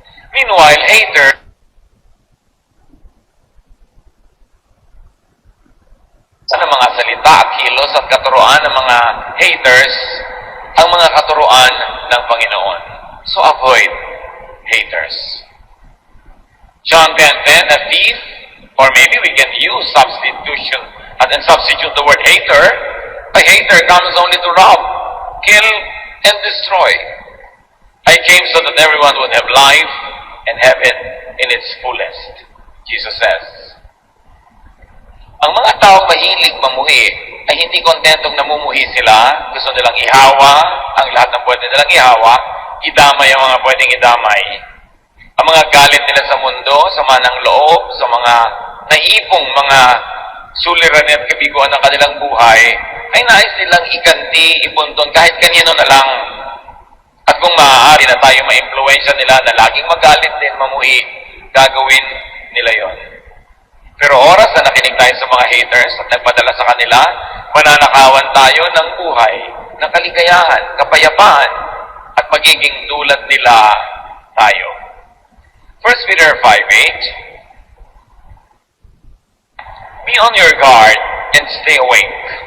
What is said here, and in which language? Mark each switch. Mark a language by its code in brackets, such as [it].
[tl] Meanwhile, hater sa mga salita, kilos at katuruan ng mga haters ang mga katuruan ng Panginoon. [en] So avoid haters. John 10:10, a thief, or maybe we can use substitution and substitute the word hater. A hater comes only to rob, kill, and destroy. I came so that everyone would have life and have it in its fullest. Jesus says. [tl] Ang mga taong mahilig mamuhi ay hindi kontentong namumuhi sila. Gusto nilang ihawa ang lahat ng pwede nilang ihawa, idamay ang mga pwedeng idamay. Ang mga galit nila sa mundo, sama ng loob, sa mga naipong mga suliranin at kabiguan ng kanilang buhay, ay nais nilang iganti, ipunton kahit kanino na lang. At kung maaari na tayo ma-impluensya nila na laging magalit din, mamuhi, gagawin nila yon. Pero oras na nakinig tayo sa mga haters at nagpadala sa kanila, mananakawan tayo ng buhay, ng kaligayahan, kapayapaan, at magiging dulad nila tayo. [en] 1 Peter 5:8, be on your guard and stay awake.